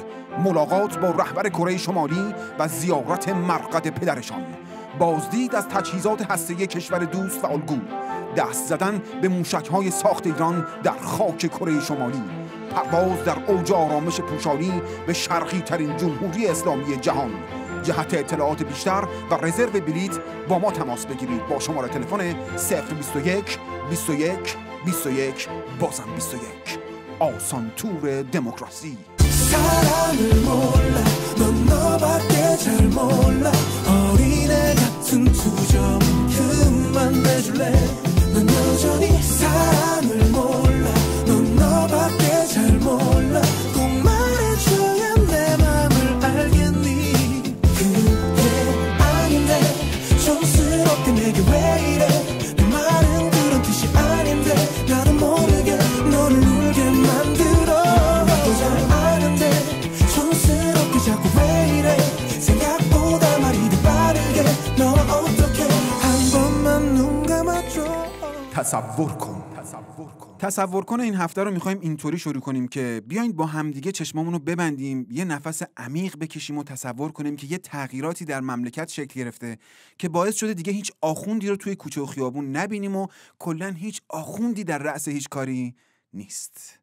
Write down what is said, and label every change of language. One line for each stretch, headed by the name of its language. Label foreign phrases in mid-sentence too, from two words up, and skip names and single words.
Persian: ملاقات با رهبر کره شمالی و زیارت مرقد پدرشان، بازدید از تجهیزات هسته‌ای کشور دوست و الگو، دست زدن به موشک‌های ساخت ایران در خاک کره شمالی، پرواز در اوج آرامش پوشالی به شرقی ترین جمهوری اسلامی جهان. جهت اطلاعات بیشتر و رزرو بلیط با ما تماس بگیرید با شماره تلفن 021 21 21 بازم 21. آسان تور دموکراسی.
Korean: 사랑을 몰라 넌 너밖에 잘 몰라 어린애 같은 투정 그만 내줄래 넌 여전히 사랑을 몰라 넌 너밖에 잘 몰라 꼭 말해줘야 내 맘을 알겠니 그게 아닌데 촌스럽게 내게 왜 이래 내 말은 그런 뜻이 아닌데 나도 모르게 너를 울게 만들어 나도 잘 아는데 촌스럽게 자꾸 왜 이래 생각보다 말이 더 빠르게 너와 어떻게 한 번만 눈 감아줘
Persian: تصور کن این هفته رو میخوایم اینطوری شروع کنیم که بیاین با همدیگه چشمامون رو ببندیم، یه نفس عمیق بکشیم و تصور کنیم که یه تغییراتی در مملکت شکل گرفته که باعث شده دیگه هیچ آخوندی رو توی کوچه و خیابون نبینیم و کلاً هیچ آخوندی در رأس هیچ کاری نیست.